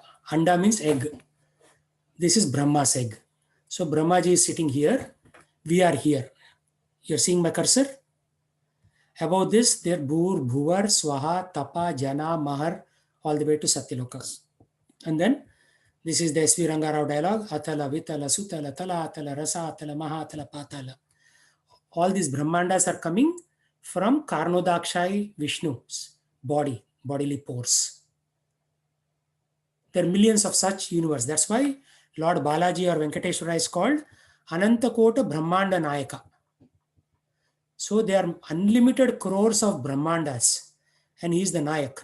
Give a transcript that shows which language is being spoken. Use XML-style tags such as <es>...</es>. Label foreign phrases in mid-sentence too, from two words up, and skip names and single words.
<en>Anda means egg. This is Brahma's egg. So Brahmaji is sitting here. We are here. You're seeing my cursor? Above this, there Bhur, Bhuvar, Swaha, Tapa, Jana, Mahar, all the way to Satyalokas. And then this is the S.V. Rangarao dialogue. Atala, Vitala, Sutala, Tala, Atala, Rasa, Atala, Maha, Atala, Patala. all these Brahmandas are coming from Karnodakshay Vishnu's bodily pores. There are millions of such universe. That's why Lord Balaji or Venkateshwara is called Anantakota Brahmanda Nayaka. So there are unlimited crores of Brahmandas, and he is the Nayak.</en>